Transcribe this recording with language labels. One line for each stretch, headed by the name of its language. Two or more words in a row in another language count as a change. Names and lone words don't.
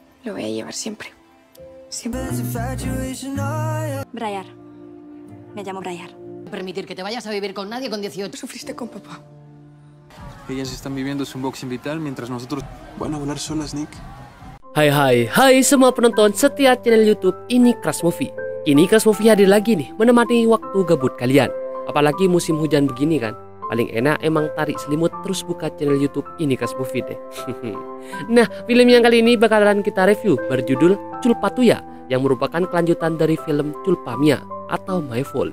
Spanish: Lo voy a llevar siempre. Siempre. Briar. Me llamo Briar. Permitir que te vayas a vivir con nadie con 18. Sufriste con papá. Ellas están viviendo su unboxing vital mientras nosotros van a volar solas, Nick.
Indonesian: Hai semua penonton setia channel YouTube Ini Crush Movie. Kini Crush Movie hadir lagi nih menemani waktu gabut kalian. Apalagi musim hujan begini kan. Paling enak emang tarik selimut terus buka channel YouTube Ini Crush Movie deh. Nah, film yang kali ini bakalan kita review berjudul Culpatuya yang merupakan kelanjutan dari film Culpamia atau My Fault.